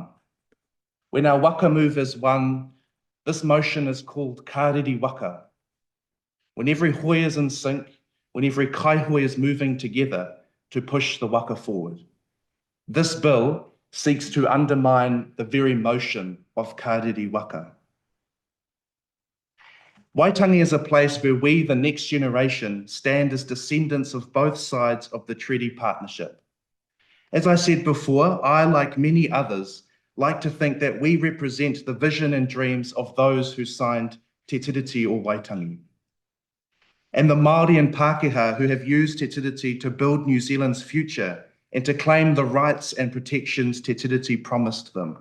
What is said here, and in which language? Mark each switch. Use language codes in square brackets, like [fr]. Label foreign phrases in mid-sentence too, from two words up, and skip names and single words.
[en] When our waka move as one, this motion is called [mi] kāriri waka. [en] When every hoi is in sync, when every kaihoi is moving together, to push the waka forward. This bill seeks to undermine the very motion of [mi] kārere waka. [en] Waitangi is a place where we, the next generation, stand as descendants of both sides of the treaty partnership. As I said before, I, like many others, like to think that we represent the vision and dreams of those who signed Te Tiriti o Waitangi, and the Māori and Pākehā who have used Te Tiriti to build New Zealand's future and to claim the rights and protections Te Tiriti promised them.